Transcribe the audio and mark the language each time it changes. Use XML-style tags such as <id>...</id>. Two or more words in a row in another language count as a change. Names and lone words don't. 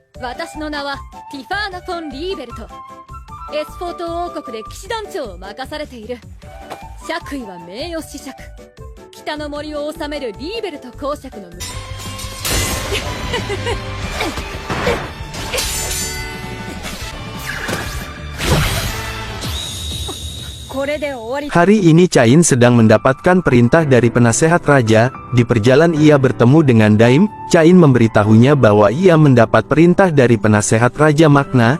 <ja>私の名はティファーナ・フォン・リーベルト。エスフォート王国で騎士団長を任されている。爵位は名誉子爵。北の森を治めるリーベルト公爵の</ja> <id>Hari ini Cain sedang mendapatkan perintah dari penasehat raja. Di perjalanan ia bertemu dengan Daim. Cain memberitahunya bahwa ia mendapat perintah dari penasehat raja Magna.</id>